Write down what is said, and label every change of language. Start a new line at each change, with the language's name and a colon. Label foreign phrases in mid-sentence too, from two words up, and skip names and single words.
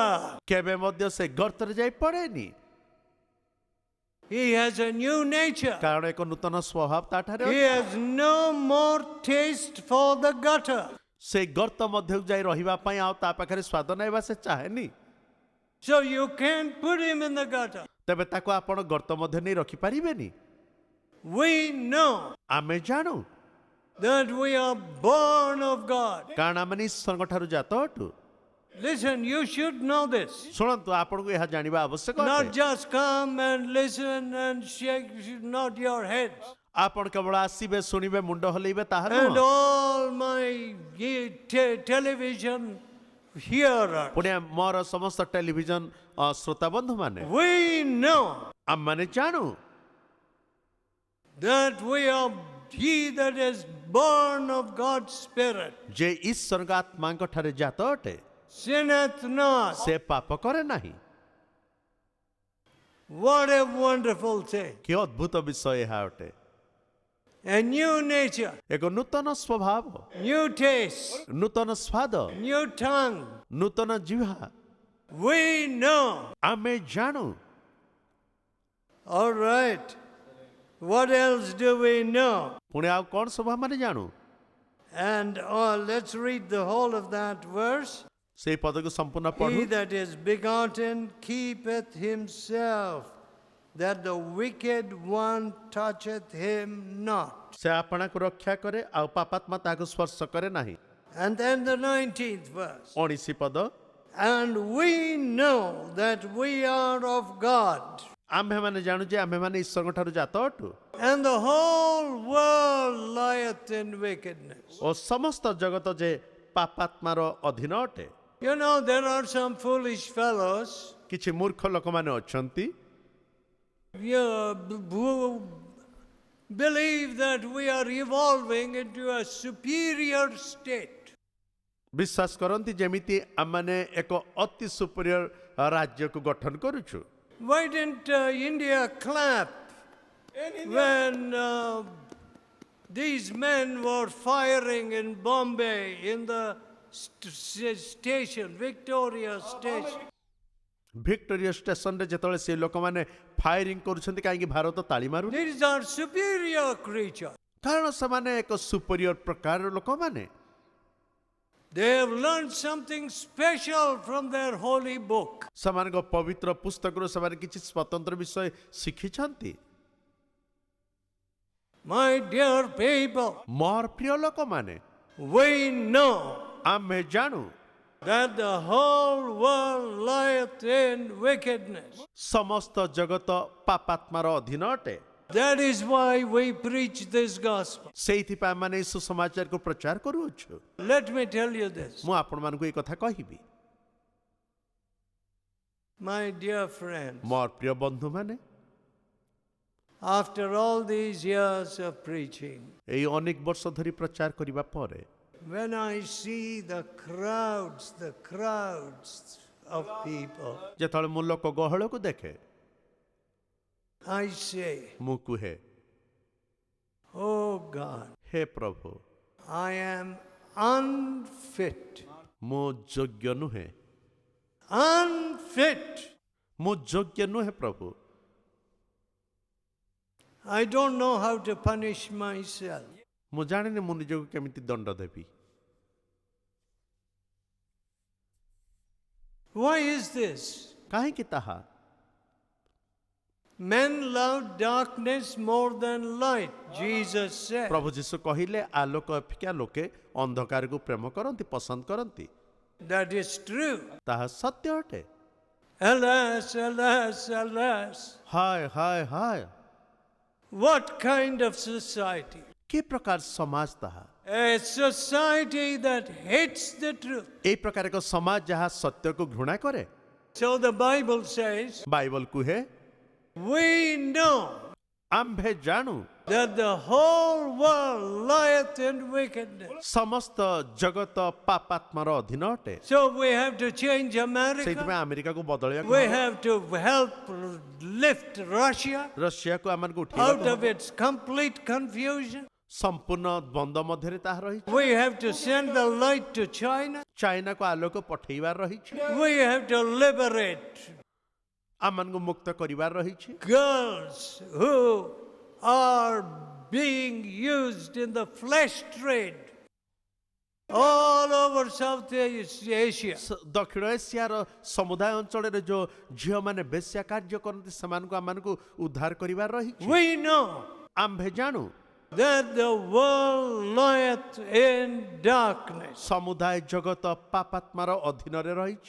Odia: କେବେ ମଧ୍ୟ ସେ ଗର୍ତ୍ତରେ ଯାଇ ପଡେନି
English: He has a new nature.
Odia: କାରଣ ଏକ ନୂତନ ସ୍ୱଭାବ ତା ଠାରେ
English: He
Odia: ଅଛି
English: has no more taste for the gutter.
Odia: ସେ ଗର୍ତ୍ତ ମଧ୍ୟକୁ ଯାଇ ରହିବା ପାଇଁ ଆଉ ତା ପାଖରେ ସ୍ୱାଦ ନେବା ସେ ଚାହେଁନି
English: So you can't put him in the gutter.
Odia: ତେବେ ତାକୁ ଆପଣ ଗର୍ତ୍ତ ମଧ୍ୟ ନେଇ ରଖିପାରିବେନି
English: We know
Odia: ଆମେ ଜାଣୁ
English: that we are born of God.
Odia: କାରଣ ଆମେ ଈଶ୍ୱରଙ୍କ ଠାରୁ ଜାତ ଅଟୁ
English: Listen, you should know this.
Odia: ଶୁଣନ୍ତୁ ଆପଣଙ୍କୁ ଏହା ଜାଣିବା ଆବଶ୍ୟକ
English: Not
Odia: ଅଟେ।
English: just come and listen and shake, not your heads.
Odia: ଆପଣ କେବଳ ଆସିବେ ଶୁଣିବେ ମୁଣ୍ଡ ହଲେଇବେ ତାହା
English: And
Odia: ନୁହଁ
English: all my television hearers,
Odia: ପୁଣି ମୋର ସମସ୍ତ ଟେଲିଭିଜନ ଶ୍ରୋତା ବନ୍ଧୁ ମାନେ
English: we know
Odia: ଆମମାନେ ଜାଣୁ
English: that we are he that is born of God's Spirit
Odia: ଯେ ଈଶ୍ୱରଙ୍କ ଆତ୍ମାଙ୍କ ଠାରେ ଜାତ ଅଟେ
English: sinneth not.
Odia: ସେ ପାପ କରେ ନାହିଁ
English: What a wonderful thing.
Odia: କି ଅଦ୍ଭୁତ ବିଷୟ ଏହା ଅଟେ
English: A new nature,
Odia: ଏକ ନୂତନ ସ୍ୱଭାବ
English: new taste,
Odia: ନୂତନ ସ୍ୱାଦ
English: new tongue.
Odia: ନୂତନ ଜିହ୍ୱା
English: We know.
Odia: ଆମେ ଜାଣୁ
English: All right. What else do we know?
Odia: ପୁଣି ଆଉ କଣ ସବୁ ଆମେ ଜାଣୁ
English: And let's read the whole of that verse.
Odia: ସେଇ ପଦକୁ ସମ୍ପୂର୍ଣ୍ଣ ପଢୁ
English: He that is begotten keepeth himself, that the wicked one toucheth him not.
Odia: ସେ ଆପଣାକୁ ରକ୍ଷା କରେ ଆଉ ପାପାତ୍ମା ତାହାକୁ ସ୍ପର୍ଶ କରେ ନାହିଁ
English: And then the 19th verse.
Odia: 19 ପଦ
English: And we know that we are of God,
Odia: ଆମ୍ଭେମାନେ ଜାଣୁ ଯେ ଆମ୍ଭେମାନେ ଈଶ୍ୱରଙ୍କ ଠାରୁ ଜାତ ଅଟୁ
English: and the whole world lieth in wickedness.
Odia: ଓ ସମସ୍ତ ଜଗତ ଯେ ପାପାତ୍ମାର ଅଧୀନ ଅଟେ
English: You know, there are some foolish fellows
Odia: କିଛି ମୂର୍ଖ ଲୋକମାନେ ଅଛନ୍ତି
English: who believe that we are evolving into a superior state.
Odia: ବିଶ୍ୱାସ କରନ୍ତି ଯେମିତି ଆମମାନେ ଏକ ଅତି ସୁପିରିୟର ରାଜ୍ୟକୁ ଗଠନ କରୁଛୁ
English: Why didn't India clap when these men were firing in Bombay in the station, Victoria Station?
Odia: ଭିକ୍ଟୋରିଆ ଷ୍ଟେସନରେ ଯେତେବେଳେ ସେ ଲୋକମାନେ ଫାୟାରିଂ କରୁଛନ୍ତି କାହିଁକି ଭାରତ ତାଳି ମାରୁନି?
English: These are superior creatures.
Odia: କାରଣ ସେମାନେ ଏକ ସୁପରିୟର ପ୍ରକାରର ଲୋକମାନେ।
English: They have learned something special from their holy book.
Odia: ସେମାନଙ୍କ ପବିତ୍ର ପୁସ୍ତକରୁ ସେମାନେ କିଛି ସ୍ୱତନ୍ତ୍ର ବିଷୟ ଶିଖିଛନ୍ତି।
English: My dear people,
Odia: ମୋର ପ୍ରିୟ ଲୋକମାନେ,
English: we know
Odia: ଆମେ ଜାଣୁ
English: that the whole world lieth in wickedness.
Odia: ସମସ୍ତ ଜଗତ ପାପାତ୍ମାର ଅଧୀନ ଅଟେ।
English: That is why we preach this gospel.
Odia: ସେଇଥିପାଇଁ ଆମେ ଏହି ସୁସମାଚାରକୁ ପ୍ରଚାର କରୁଅଛୁ।
English: Let me tell you this,
Odia: ମୁଁ ଆପଣମାନଙ୍କୁ ଏହି କଥା କହିବି।
English: my dear friends.
Odia: ମୋର ପ୍ରିୟ ବନ୍ଧୁମାନେ,
English: After all these years of preaching,
Odia: ଏଇ ଅନେକ ବର୍ଷ ଧରି ପ୍ରଚାର କରିବା ପରେ
English: when I see the crowds of people,
Odia: ଯେତେବେଳେ ମୁଁ ଲୋକ ଗହଳକୁ ଦେଖେ,
English: I say,
Odia: ମୁଁ କୁହେ,
English: oh God,
Odia: ହେ ପ୍ରଭୁ,
English: I am unfit.
Odia: ମୁଁ ଯୋଗ୍ୟ ନୁହେଁ,
English: Unfit.
Odia: ମୁଁ ଯୋଗ୍ୟ ନୁହେଁ ପ୍ରଭୁ।
English: I don't know how to punish myself.
Odia: ମୁଁ ଜାଣିନି ମୁଁ ନିଜକୁ କେମିତି ଦଣ୍ଡ ଦେବି।
English: Why is this?
Odia: କାହିଁକି ତାହା?
English: Men love darkness more than light, Jesus said.
Odia: ପ୍ରଭୁ ଯୀଶୁ କହିଲେ, ଆଲୋକ ଅପେକ୍ଷା ଲୋକେ ଅନ୍ଧକାରକୁ ପ୍ରେମ କରନ୍ତି, ପସନ୍ଦ କରନ୍ତି।
English: That is true.
Odia: ତାହା ସତ୍ୟ ଅଟେ।
English: Alas, alas, alas.
Odia: ହାୟ ହାୟ ହାୟ,
English: What kind of society?
Odia: କି ପ୍ରକାର ସମାଜ ତାହା?
English: A society that hates the truth.
Odia: ଏହି ପ୍ରକାର ଏକ ସମାଜ ଯାହା ସତ୍ୟକୁ ଘୃଣା କରେ।
English: So the Bible says,
Odia: ବାଇବଲ କୁହେ,
English: we know
Odia: ଆମ୍ଭେ ଜାଣୁ
English: that the whole world lieth in wickedness.
Odia: ସମସ୍ତ ଜଗତ ପାପାତ୍ମାର ଅଧୀନ ଅଟେ।
English: So we have to change America.
Odia: ସେଇଥିପାଇଁ ଆମେରିକାକୁ ବଦଳିବାକୁ
English: We
Odia: ହେବ।
English: have to help lift Russia
Odia: ରଷିଆକୁ ଆମକୁ
English: out
Odia: ଉଠେଇବାକୁ
English: of
Odia: ହେବ।
English: its complete confusion.
Odia: ସମ୍ପୂର୍ଣ୍ଣ ଦ୍ୱନ୍ଦ ମଧ୍ୟରେ ତାହା ରହିଛି।
English: We have to send the light to China.
Odia: ଚାଇନାକୁ ଆଲୋକ ପଠେଇବାର ରହିଛି।
English: We have to liberate
Odia: ଆମମାନଙ୍କୁ ମୁକ୍ତ କରିବାର ରହିଛି।
English: girls who are being used in the flesh trade all over South Asia.
Odia: ଦକ୍ଷିଣ ଏସିଆର ସମୁଦାୟ ଅଞ୍ଚଳରେ ଯୋଉ ଝିଅମାନେ ବେଶ୍ୟା କାର୍ଯ୍ୟ କରନ୍ତି ସେମାନଙ୍କୁ ଆମମାନଙ୍କୁ ଉଦ୍ଧାର କରିବାର ରହିଛି।
English: We know
Odia: ଆମ୍ଭେ ଜାଣୁ
English: that the world lieth in darkness.
Odia: ସମୁଦାୟ ଜଗତ ପାପାତ୍ମାର ଅଧୀନରେ ରହିଛି।